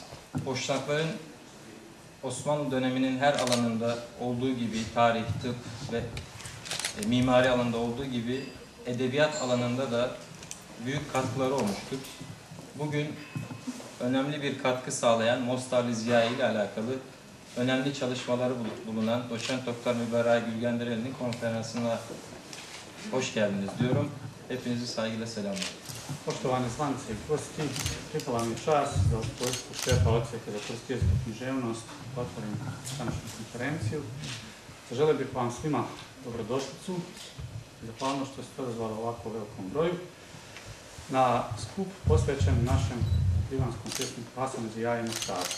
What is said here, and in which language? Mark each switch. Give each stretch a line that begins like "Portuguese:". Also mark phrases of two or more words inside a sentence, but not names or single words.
Turkish: Boşnakların Osmanlı döneminin her alanında olduğu gibi tarih, tıp ve mimari alanında olduğu gibi edebiyat alanında da büyük katkıları olmuştur. Bugün önemli bir katkı sağlayan Mostarlı Ziyayi ile alakalı önemli çalışmaları bulunan Doçent Doktor Müberra Gülgendereli'nin konferansına hoş geldiniz diyorum. Hepinizi saygıyla selamlıyorum.
Bosnian: Poštovani zvanice i gosti, pripala mi čast da u svojstvu šefa odseka za tursku jeziku i književnost otvorim današnju konferenciju. Zaželio bih vam svima dobrodošlicu i zahvalno što ste odazvali ovako velikom broju na skup posvećen našem divanskom pjesniku Hasanu Zijaji Mostarcu.